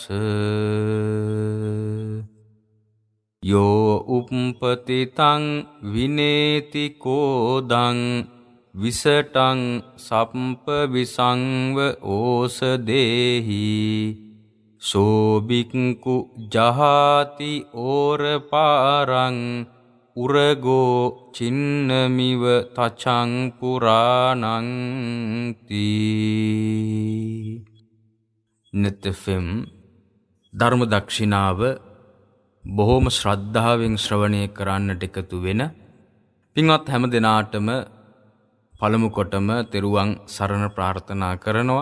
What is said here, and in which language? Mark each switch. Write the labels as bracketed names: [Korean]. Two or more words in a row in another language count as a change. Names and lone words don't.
[Pali] යෝ උප්පතිතං විනේති කෝදං විසටං සප්ප විසංව ඕසදේහි සෝබික්කු ජහාති ඕරපාරං උරගෝ චින්නමිව තචං පුරාණං තී. [Sinhala] නෙතෙෆෙම් ධර්ම දක්ෂිනාව බොහෝම ශ්‍රද්ධාවෙන් ශ්‍රවණය කරන්නට එකතු වෙන පින්වත් හැම දෙනාටම පළමු කොටම තෙරුවන් සරණ ප්‍රාර්ථනා කරනවා.